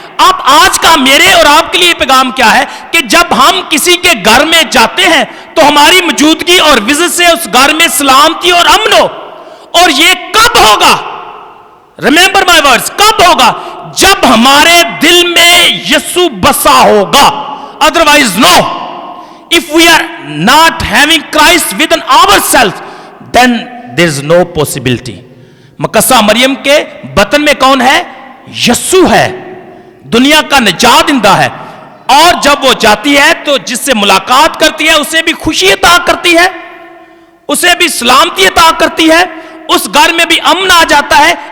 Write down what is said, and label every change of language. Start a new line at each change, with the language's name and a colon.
Hindi: अब आज का मेरे और आपके लिए पैगाम क्या है कि जब हम किसी के घर में जाते हैं तो हमारी मौजूदगी और विजिट से उस घर में सलामती और अमन हो। और ये कब होगा?
English: remember my words,
Hindi: कब होगा? जब हमारे दिल में यीशु बसा होगा।
English: Otherwise no. If we are not having Christ within ourselves, then there is no possibility.
Hindi: मुकद्दसा Maryam के बतन में कौन है? यीशु है, दुनिया का निजात इंदा है। और जब वो जाती है तो जिससे मुलाकात करती है उसे भी खुशी अता करती है, उसे भी सलामती अता करती है, उस घर में भी अमन आ जाता है।